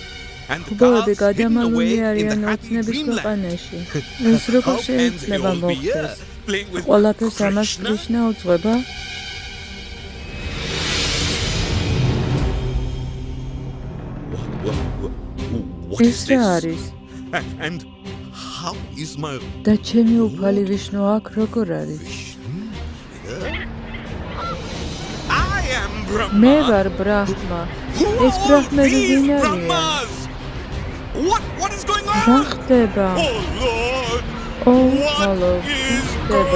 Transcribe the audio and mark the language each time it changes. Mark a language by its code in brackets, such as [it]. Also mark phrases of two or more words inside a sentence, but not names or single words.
[ka] ხუბოები გადამალული არიან ოცნების ქვეყანაში. ეს როგორ შეიძლება მოხდეს? ყველაფერს ამას კრიშნა უძღვება? ეს რა არის? [en] And how is my [ka] და ჩემი უფალი ვიშნუ აქ როგორ არის? [en] I am Brahma. [ka] მე ვარ ბრაჰმა. [en] Who [ka] ეს [en] are [ka] ბრაჰმები [en] these [ka] ვინ არიან? [en] Brahmas? What is going [ka] რა [en] on? [ka] ხდება? [en] Oh Lord, [ka] ო, [en] what [ka] ჰალო, [en] is [ka] ხდება?